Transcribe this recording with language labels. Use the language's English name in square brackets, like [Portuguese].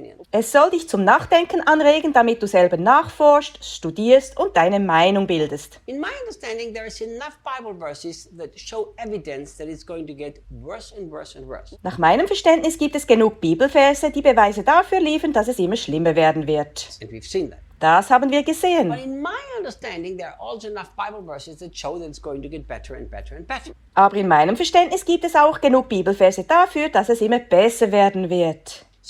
[German] Es soll dich zum Nachdenken anregen, damit du selber nachforschst, studierst und deine Meinung bildest. [English] In my understanding, there is enough Bible verses that show evidence that it's going to get worse and worse and worse. [German] Nach meinem Verständnis gibt es genug Bibelverse, die Beweise dafür liefern, dass es immer schlimmer werden wird. Das haben wir gesehen. Aber in meinem Verständnis gibt es auch genug Bibelverse dafür, dass es immer besser werden wird.